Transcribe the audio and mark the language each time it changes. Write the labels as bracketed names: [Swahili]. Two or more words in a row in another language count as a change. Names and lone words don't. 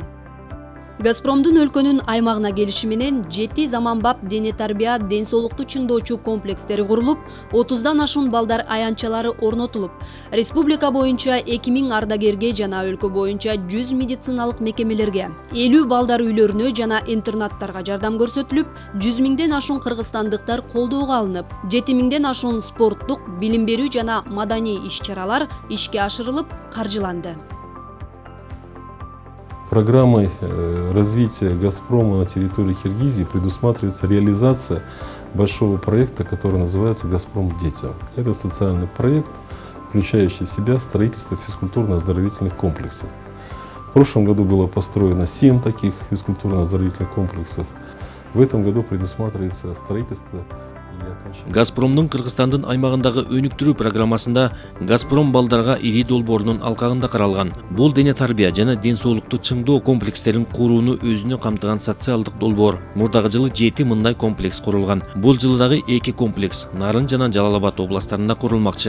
[Kyrgyz] Газпромдун өлкөнүн аймагына келиши менен 7 заманбап дене тарбия, ден соолукту чыңдоочу комплекстери курулуп, 30дан ашуун балдар аянтчалары орнотулуп, республика боюнча 2000 ардагерге жана өлкө боюнча 100 медициналык мекемелерге, 50 балдар үйлөрүнө жана интернаттарга жардам көрсөтүлүп, 100 миңден ашуун кыргызстандыктар колдоого алынып, 7 миңден ашуун спорттук, билим берүү жана маданий иш-чаралар ишке ашырылып, каржыланды. [Russian] Программой развития «Газпрома» на территории Киргизии предусматривается реализация большого проекта, который называется «Газпром детям». Это социальный проект, включающий в себя строительство физкультурно-оздоровительных комплексов. В прошлом году было построено 7 таких физкультурно-оздоровительных комплексов. В этом году предусматривается строительство. [Kyrgyz] Газпромдун Кыргызстандын аймагындагы өнүктүрүү программасында Газпром балдарга ири долбоорунун алкагында каралган. Бул дене тарбия жана ден соолукту чыңдоо комплекстерин курууну өзүнө камтыган социалдык долбоор. Мурдагы жылы 7 мындай комплекс курулган. Бул жылы дагы 2 комплекс Нарын жана Жалал Абад областарында курулмакчы.